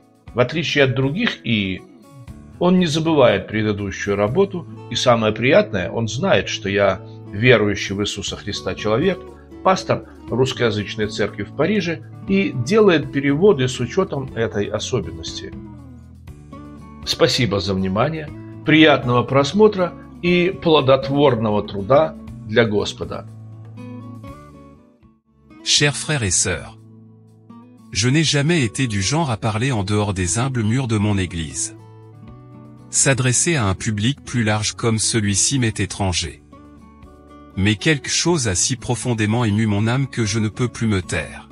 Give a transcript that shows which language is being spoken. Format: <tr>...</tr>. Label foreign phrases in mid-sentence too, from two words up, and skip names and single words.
<ru>В отличие от других ИИ, он не забывает предыдущую работу, и самое приятное, он знает, что я верующий в Иисуса Христа человек, пастор русскоязычной церкви в Париже, и делает переводы с учетом этой особенности. Спасибо за внимание, приятного просмотра и плодотворного труда для Господа.</ru> <fr>Chers frères et sœurs, je n'ai jamais été du genre à parler en dehors des humbles murs de mon église. S'adresser à un public plus large comme celui-ci m'est étranger. Mais quelque chose a si profondément ému mon âme que je ne peux plus me taire.</fr>